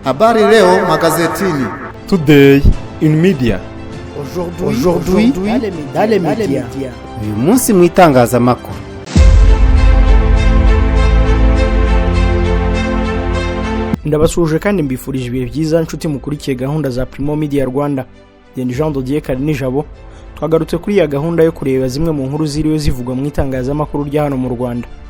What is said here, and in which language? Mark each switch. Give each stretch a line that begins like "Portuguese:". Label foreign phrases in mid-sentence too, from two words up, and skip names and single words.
Swahili: Habari leo magazetini.
English: Today in media.
French: Aujourd'hui dans les médias.
Kinyarwanda: Uyu munsi mu itangazamakuru. Ndabasuje kandi mbifurije ibihe byiza nshuti mukurikiye gahunda za Primo Media Rwanda. Yeni Jean Dodier Karinijabo. Twagarutse kuri ya gahunda yo kureba zimwe mu nkuru ziriwe zivugwa mu itangazamakuru rya hano mu Rwanda.